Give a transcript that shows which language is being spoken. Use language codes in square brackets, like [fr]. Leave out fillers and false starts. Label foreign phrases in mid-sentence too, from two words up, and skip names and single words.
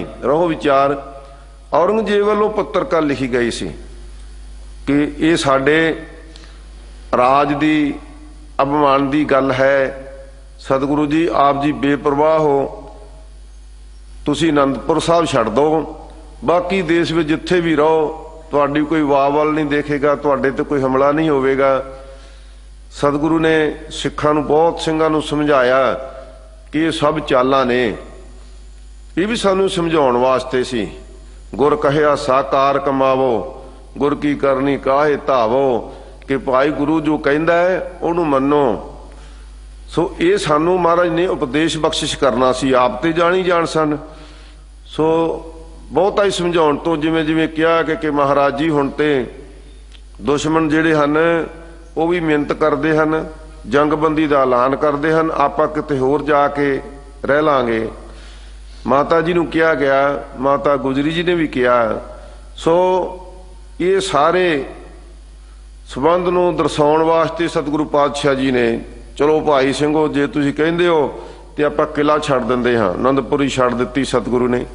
[pa] ਰਹੋ ਵਿਚਾਰ, ਔਰੰਗਜੇਬ ਵੱਲੋਂ ਪੱਤ੍ਰਿਕਾ ਲਿਖੀ ਗਈ ਸੀ ਕਿ ਯੇ ਸਾਡੇ ਰਾਜ ਦੀ ਅਪਮਾਨ ਦੀ ਗੱਲ ਹੈ, ਸਤਗੁਰੂ ਜੀ ਆਪ ਜੀ ਬੇਪਰਵਾਹ ਹੋ, ਤੁਸੀ ਆਨੰਦਪੁਰ ਸਾਹਬ ਛੱਡ ਦੋ, ਬਾਕੀ ਦੇਸ਼ ਮੇਂ ਜਿੱਥੇ ਭੀ ਰਹੋ ਤੁਹਾਡੀ ਕੋਈ ਵਾਹ ਵਲ ਨਹੀਂ ਦੇਖੇਗਾ, ਤੁਹਾਡੇ ਤੇ ਕੋਈ ਹਮਲਾ ਨਹੀਂ ਹੋਵੇਗਾ। ਸਤਗੁਰੂ ਨੇ ਸਿੱਖਾਂ ਨੂੰ ਬਹੁਤ ਸਿੰਘਾਂ ਨੂੰ ਸਮਝਾਇਆ ਕਿ ਯੇ ਸਬ ਚਾਲਾਂ ਨੇ, ਯੇ ਭੀ ਸਾਨੂੰ ਸਮਝਾਉਣ ਵਾਸਤੇ ਸੀ। ਗੁਰ ਕਹਿਆ ਸਾਕਾਰ ਕਮਾਵੋ, ਗੁਰ ਕੀ ਕਰਨੀ ਕਾਹੇ ਧਾਵੋ, ਕਿ ਭਾਈ ਗੁਰੂ ਜੋ ਕਹਿੰਦਾ ਹੈ ਉਹਨੂੰ ਮੰਨੋ। ਸੋ ਯੇ ਸਾਨੂ ਮਹਾਰਾਜ ਨੇ ਉਪਦੇਸ਼ ਬਖ਼ਸ਼ਿਸ਼ ਕਰਨਾ ਸੀ, ਆਪ ਤੇ ਜਾਨੀ ਜਾਨ ਸਨ। ਸੋ ਬਹੁਤਾ ਹੀ ਸਮਝਾਉਣ ਤੋ ਜਿਵੇਂ ਜਿਵੇਂ ਕਹਾ ਕਿ ਮਹਾਰਾਜ ਜੀ ਹੁਣ ਤੇ ਦੁਸ਼ਮਣ ਜਿਹੜੇ ਹਨ [hi] वो भी मिहनत करते हैं, जंगबंदी का ऐलान करते हैं, [pa] ਆਪਾਂ ਕਿਤੇ ਹੋਰ ਜਾਕੇ ਰਹ ਲਾਂਗੇ। ਮਾਤਾ ਜੀ ਨੂੰ ਕਹਾ ਗਯਾ, ਮਾਤਾ ਗੁਜਰੀ ਜੀ ਨੇ ਭੀ ਕਹਾ। ਸੋ ਯੇ ਸਾਰੇ ਸੰਬੰਧ ਨੂੰ ਦਰਸ਼ਾਉਣ ਵਾਸਤੇ ਸਤਗੁਰੂ ਪਾਤਸ਼ਾਹ ਜੀ ਨੇ, ਚਲੋ ਭਾਈ ਸਿੰਘੋ ਜੇ ਤੁਸੀਂ ਕਹਿੰਦੇ ਹੋ ਤੋ ਆਪਾਂ ਕਿਲਾ ਛੱਡ ਦਿੰਦੇ ਹਾਂ, ਆਨੰਦਪੁਰ ਹੀ ਛੱਡ ਦਿੱਤੀ ਸਤਗੁਰੂ ਨੇ।